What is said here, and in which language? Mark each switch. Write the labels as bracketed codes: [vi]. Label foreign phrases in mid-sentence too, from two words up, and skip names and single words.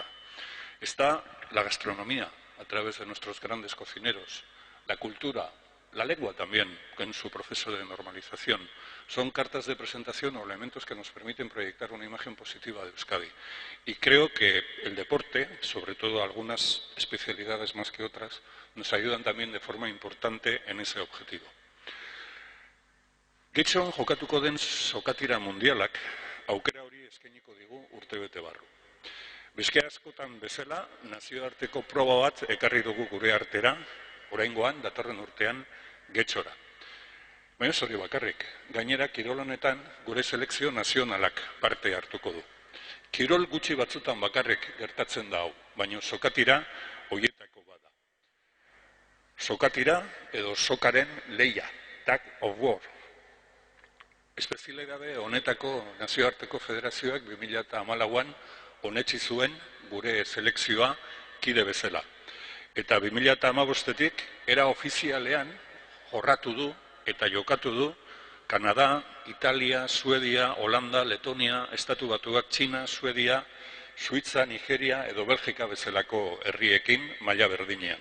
[es] Está la gastronomía a través de nuestros grandes cocineros, la cultura, la lengua también, en su proceso de normalización. Son cartas de presentación o elementos que nos permiten proyectar una imagen positiva de Euskadi. Y creo que el deporte, sobre todo algunas especialidades más que otras, nos ayudan también de forma importante en ese objetivo. [eu] Getxon jokatuko den sokatira mundialak aukera hori eskainiko digu urtebete barru. Beste askotan bezala, nazioarteko proba bat ekarri dugu gure artera, oraingoan, datorren urtean, Getxora. Baina hori bakarrik, gainera kirol honetan gure selekzio nazionalak parte hartuko du. Kirol gutxi batzutan bakarrik gertatzen da hau, baina sokatira hoietako bada. Sokatira edo sokaren leia, [en] tag of war. [eu] Espezialidade honetako nazioarteko federazioak 2014an onetsi zuen gure selekzioa kide bezala. Eta 2015etik era ofizialean jorratu du eta jokatu du Kanada, Italia, Suedia, Holanda, Letonia, Estatu Batuak, Txina, Suedia, Suitza, Nigeria edo Belgika bezalako herriekin maila berdinean.